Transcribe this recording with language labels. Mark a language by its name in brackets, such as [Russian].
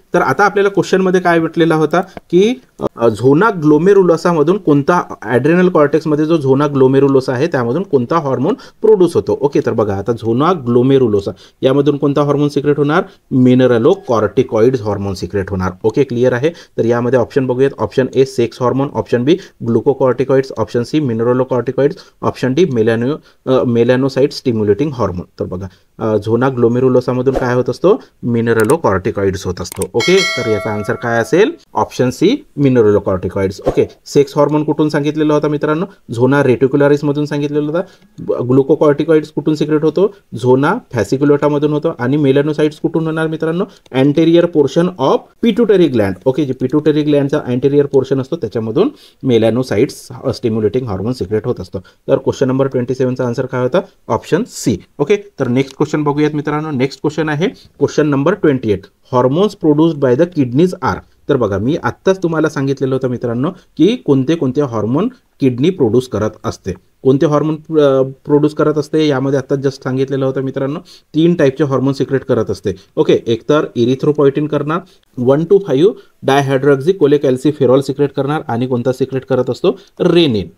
[Marathi] तर आता आपल्याला क्वेश्चनमध्ये काय म्हटलेला होता की झोना ग्लोमेरुलोसा मधून कोणता, ॲड्रिनल कॉर्टेक्समध्ये जो झोना ग्लोमेरुलोसा आहे त्यामधून कोणता हॉर्मोन प्रोड्यूस होतो? ओके, तर बघा आता झोना ग्लोमेरुलोसा यामधून कोणता हॉर्मोन सिक्रेट होणार? मिनरलो कॉर्टिकॉइड्स हॉर्मोन सिक्रेट होणार. ओके, क्लिअर आहे. तर यामध्ये ऑप्शन बघूयात. Option A sex hormone, option B ग्लुकोकॉर्टिकॉइड्स, option C मिनरलो corticoids, option D मेलॅनोसाइट stimulating hormone. तर बघा झोना ग्लोमेरुलोसामधून काय होत असतो? मिनरलो कॉर्टिकॉइड्स होत असतो. ओके, तर याचा आन्सर काय असेल? Option C मिनरलो corticoids. Okay, sex hormone कुठून सांगितलेला होता मित्रांनो? झोना रेटिक्युलॅरिस मधून सांगितलेलं होता. ग्लुकोकॉर्टिकॉइड्स कुठून सिक्रेट होतो? झोना फॅसिक्युलोटामधून होतो. आणि मेलॅनोसाइट्स कुठून होणार मित्रांनो? Anterior portion of pituitary Gland. Okay, जे पिट्युटरी ग्लँडचा अँटेरियर पोर्शन असतो त्याच्यामधून मेलॅनोसाइट्स स्टिम्युलेटिंग हॉर्मोन सिक्रेट होत असतो. तर क्वेश्चन नंबर 27चा आन्सर काय होता? Option C. ओके, तर नेक्स्ट क्वेश्चन बघूयात मित्रांनो. नेक्स्ट क्वेश्चन आहे question number 28. [English] Hormones produced by the kidneys are. [Marathi] तर बघा मी आत्ताच तुम्हाला सांगितलेलं होतं मित्रांनो की कोणते कोणते हॉर्मोन किडनी प्रोड्यूस करत असते. कोणते हॉर्मोन प्रोड्यूस करत असते यामध्ये आत्ताच जस्ट सांगितलेलं होतं मित्रांनो. 3 टाईपचे हॉर्मोन सिक्रेट करत असते. ओके, एक तर इरिथ्रोपॉयटिन करणार, 1,2,5 डायहायड्रोक्सी कोलेकॅल्सिफेरॉल सिक्रेट करणार आणि कोणता सिक्रेट करत असतो? रेनिन.